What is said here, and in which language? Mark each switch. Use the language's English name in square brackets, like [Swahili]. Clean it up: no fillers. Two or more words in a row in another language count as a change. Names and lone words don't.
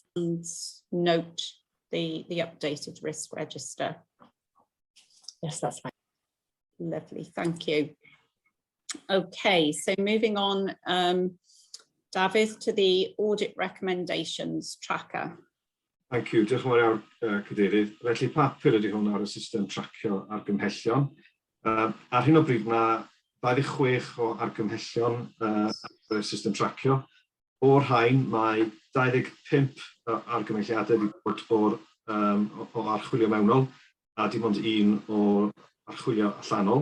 [English] And note the updated risk register? Yes, that's fine. Lovely, thank you. Okay, so moving on, David, to the audit recommendations tracker. Thank you. [Welsh] Diolch yn fawr iawn, Cadeirydd. Felly papur ydy hwn ar y system tracio argymhellion. Ar hyn o bryd mae 26 o argymhellion ar y system tracio. O'r rhain mae 25 argymhelliadau wedi bod o archwilio mewnol, a dim ond un o archwilio allanol.